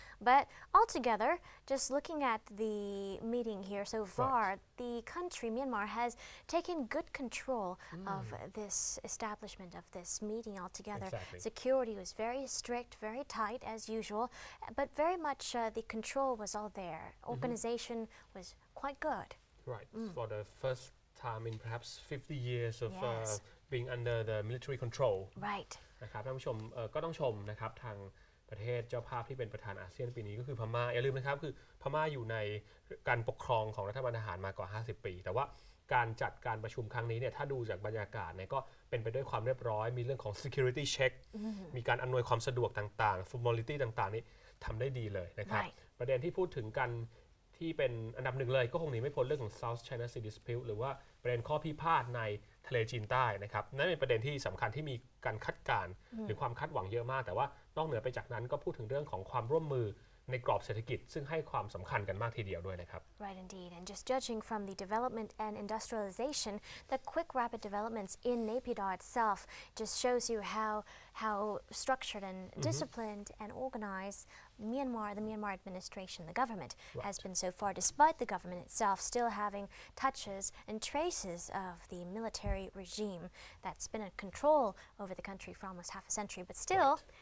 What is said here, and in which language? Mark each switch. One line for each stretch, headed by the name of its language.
English: But altogether, just looking at the meeting here so far, the country, Myanmar, has taken good control of this establishment of this meeting altogether. Exactly. Security was very strict, very tight as usual, but very much the control was all there. Organization was quite good. Right. For the first time in perhaps 50 years of Yes. being under the military control. Right.
Thai: นะครับท่านผู้ชมก็ต้องชมนะครับทางประเทศเจ้าภาพที่เป็นประธานอาเซียนปีนี้ก็คือพม่าอย่าลืมนะครับคือพม่าอยู่ในการปกครองของรัฐบาลทหารมากว่า 50 ปี แต่ว่าการจัดการประชุมครั้งนี้เนี่ยถ้าดูจากบรรยากาศเนี่ยก็เป็นไปด้วยความเรียบร้อยมีเรื่องของ security check มีการอำนวยความสะดวกต่างๆ formality ต่างๆนี่ทำได้ดีเลยนะครับ ประเด็นที่พูดถึงกัน ที่เป็นอันดับหนึ่งเลยก็คงหนีไม่พ้นเรื่องของ South China Sea Dispute หรือว่าประเด็นข้อพิพาทในทะเลจีนใต้นะครับนั่นเป็นประเด็นที่สำคัญที่มีการคาดการณ์หรือความคาดหวังเยอะมากแต่ว่านอกเหนือไปจากนั้นก็พูดถึงเรื่องของความร่วมมือในกรอบเศรษฐกิจซึ่งให้ความสำคัญกันมากทีเดียวด้วยนะครับ
English: Right, indeed. And just judging from the development and industrialization, the quick, rapid developments in Naypyidaw itself just shows you how structured and disciplined and organized the Myanmar administration, the government, has been so far, despite the government itself still having touches and traces of the military regime that's been in control over the country for almost half a century, but still.